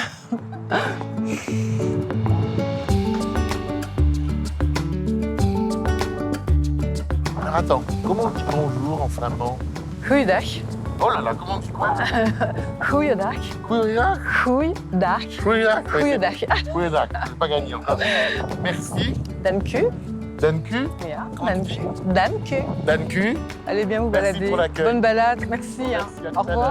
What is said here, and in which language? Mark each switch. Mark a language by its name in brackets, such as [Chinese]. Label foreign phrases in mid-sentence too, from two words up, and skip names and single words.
[French] Alors attends, comment on dit bonjour en flamand? [Dutch] Goeiedag. [French] Oh là là, comment on dit quoi? [Dutch] Goeiedag. Goeiedag? Goeiedag. Goeiedag. Goeiedag. Goeiedag, [French] c'est pas gagné encore. Merci. [Dutch] Dank u. Dank u. Ja, [French] Comment [Dutch] dank [French] tu [Dutch] u. Dank u. Dank u. [French] Allez bien vous Merci balader. pour l'accueil. Bonne balade. Merci. Hein. Merci, à tout Au à l'heure.